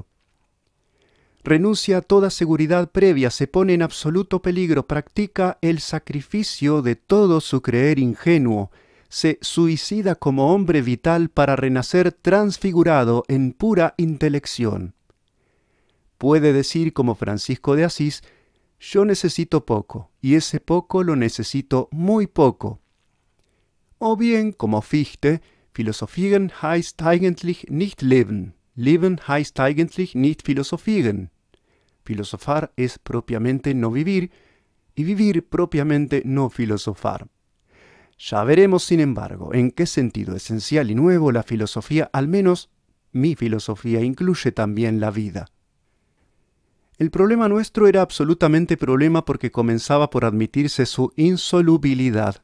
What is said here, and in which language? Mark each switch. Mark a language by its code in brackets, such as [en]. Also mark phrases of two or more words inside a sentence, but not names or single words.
[es] Renuncia a toda seguridad previa, se pone en absoluto peligro, practica el sacrificio de todo su creer ingenuo, se suicida como hombre vital para renacer transfigurado en pura intelección. Puede decir como Francisco de Asís: yo necesito poco, y ese poco lo necesito muy poco. O bien, como [de] Fichte: Philosophieren heißt eigentlich nicht leben. Leben heißt eigentlich nicht philosophieren. [es] Filosofar es propiamente no vivir, y vivir propiamente no filosofar. Ya veremos, sin embargo, en qué sentido esencial y nuevo la filosofía, al menos mi filosofía, incluye también la vida. El problema nuestro era absolutamente problema porque comenzaba por admitirse su insolubilidad.